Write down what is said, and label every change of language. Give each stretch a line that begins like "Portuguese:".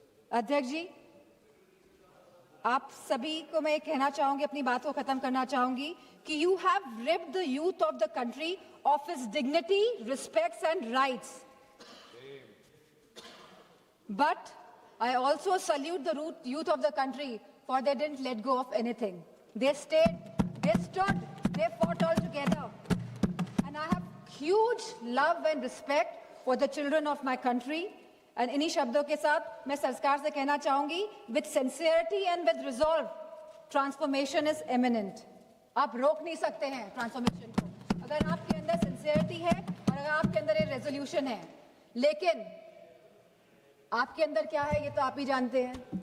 Hindi: अध्यक्ष जी, आप सभी को मैं कहना चाहूंगी, अपनी बात को खत्म करना चाहूंगी कि
English: You have ripped the youth of the country of his dignity, respects and rights, but I also salute the youth of the country for they didn't let go of anything. They stayed, they stood, they fought all together. And I have huge love and respect for the children of my country.
Hindi: And इन्हीं शब्दों के साथ मैं सरकार से कहना चाहूंगी,
English: with sincerity and with resolve, transformation is imminent.
Hindi: आप रोक नहीं सकते हैं ट्रांसफॉर्मेशन को, अगर आपके अंदर सिंसियरिटी है और अगर आपके अंदर ये रेजोल्यूशन है। लेकिन आपके अंदर क्या है ये तो आप ही जानते हैं।